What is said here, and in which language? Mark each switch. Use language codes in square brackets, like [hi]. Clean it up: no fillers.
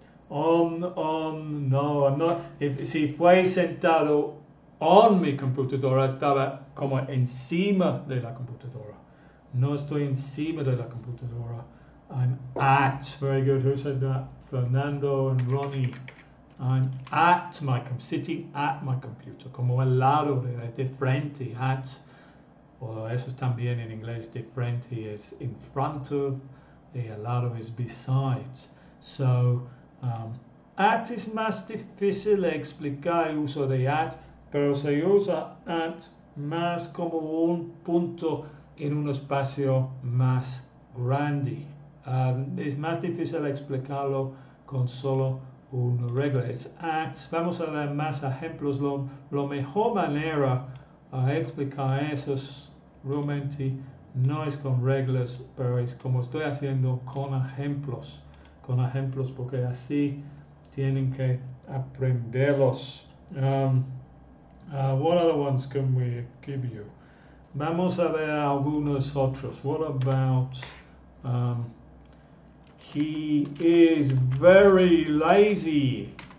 [en] No, I'm not. [es] Si fue sentado on mi computadora, estaba como encima de la computadora. No estoy encima de la computadora. [en] I'm at. Very good. Who said that? Fernando and Ronnie. I'm at my sitting at my computer. [es] Como al lado de frente. At. O eso es también en inglés. De frente es in front of. Y al lado es beside. So, at es más difícil de explicar el uso de at, pero se usa at más como un punto en un espacio más grande. Es más difícil explicarlo con solo una regla. Es at. Vamos a ver más ejemplos. La mejor manera a explicar eso realmente no es con reglas, pero es como estoy haciendo con ejemplos. Con ejemplos, porque así tienen que aprenderlos. [en] What other ones can we give you? [es] Vamos a ver algunos otros. [en] What about he is very lazy?